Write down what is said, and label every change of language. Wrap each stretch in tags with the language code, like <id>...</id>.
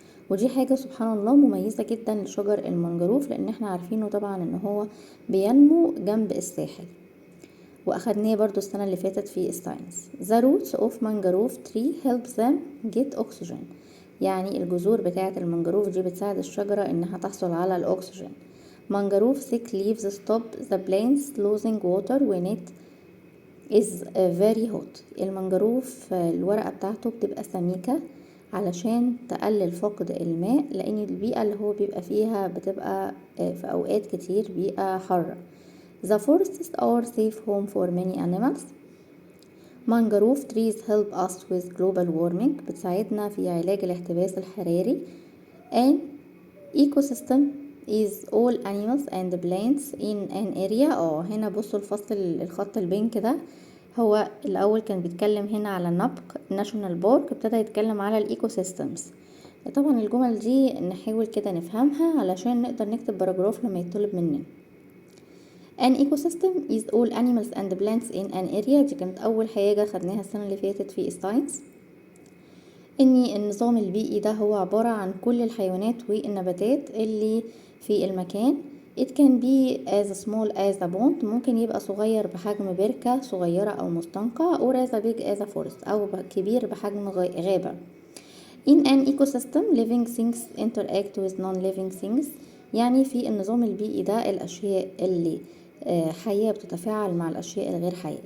<ar>ودي حاجة سبحان الله مميزة جدا لشجر المنجروف، لأن احنا عارفينه طبعا ان هو بينمو جنب الساحل، واخدناه برضو السنة اللي فاتت في الساينس.</ar> <en>The roots of mangrove tree help them get oxygen،</en> <ar>يعني الجذور بتاعة المنجروف دي بتساعد الشجرة انها تحصل على الأكسجين.</ar> <en>mangrove thick leaves stop the plants losing water when it is very hot.</en> <ar>المنجروف الورقة بتاعته بتبقى سميكة علشان تقلل فقد الماء، لان البيئة اللي هو بيبقى فيها بتبقى في اوقات كتير بيئة حارة.</ar> <en>The forests are safe home for many animals. mangrove trees help us with global warming.</en> <ar>بتساعدنا في علاج الاحتباس الحراري.</ar> <en>An ecosystem is all animals and plants in an area.</en> <ar>هنا بصوا الفصل الخط البينك ده، هو الاول كان بيتكلم هنا على النبق ناشونال بارك، ابتدى يتكلم على الايكو سيستمز. طبعا الجمل دي نحاول كده نفهمها علشان نقدر نكتب باراجراف لما يطلب مننا.</ar> <en>An ecosystem is all animals and plants in an area.</en> <ar>دي كانت اول حاجة خدناها السنة اللي فاتت في الساينس، ان النظام البيئي ده هو عبارة عن كل الحيوانات والنباتات اللي في المكان.</ar> <en>It can be as small as a pond.</en> <ar>ممكن يبقى صغير بحجم بركة صغيرة او مستنقع،</ar> <en>or as big as a forest،</en> <ar>او كبير بحجم غابة.</ar> <en>In an ecosystem living things interact with non-living things.</en> <ar>يعني في النظام البيئي ده الاشياء اللي حية بتتفاعل مع الاشياء الغير حية.</ar>